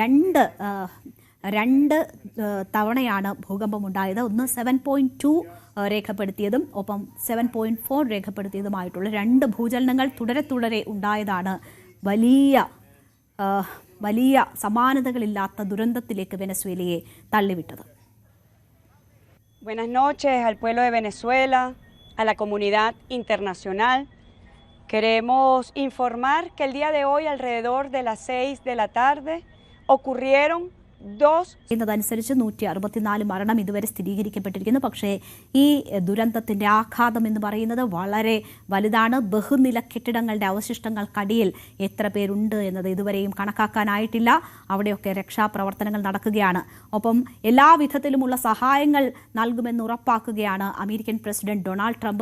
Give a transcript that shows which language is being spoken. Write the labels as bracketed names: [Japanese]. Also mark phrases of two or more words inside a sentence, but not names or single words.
[Malayalam] രണ്ട് തവണയാണ് ഭൂകമ്പമുണ്ടായത്. ഒന്ന് 7.2 രേഖപ്പെടുത്തിയതും ഒപ്പം 7.4 രേഖപ്പെടുത്തിയതുമായിട്ടുള്ള 2 ഭൂചലനങ്ങൾ തുടരെ ഉണ്ടായതാണ് വലിയ സമാനതകളില്ലാത്ത ദുരന്തത്തിലേക്ക് വെനസ്വേലയെ തള്ളിവിട്ടത്. [Spanish] Buenas noches al pueblo de Venezuela, a la comunidad internacional. Queremos informar que el día de hoy alrededor de las 6 de la tarde ocurrieron [Malayalam] എന്നതനുസരിച്ച് 164 മരണം ഇതുവരെ സ്ഥിരീകരിക്കപ്പെട്ടിരിക്കുന്നു. പക്ഷേ ഈ ദുരന്തത്തിന്റെ ആഘാതം എന്ന് പറയുന്നത് വളരെ വലുതാണ്. ബഹുനില കെട്ടിടങ്ങളുടെ അവശിഷ്ടങ്ങൾക്കടിയിൽ എത്ര പേരുണ്ട് എന്നത് ഇതുവരെയും കണക്കാക്കാനായിട്ടില്ല. അവിടെയൊക്കെ രക്ഷാപ്രവർത്തനങ്ങൾ നടക്കുകയാണ്. ഒപ്പം എല്ലാവിധത്തിലുമുള്ള സഹായങ്ങൾ നൽകുമെന്ന് ഉറപ്പാക്കുകയാണ് അമേരിക്കൻ പ്രസിഡന്റ് ഡൊണാൾഡ് ട്രംപ്.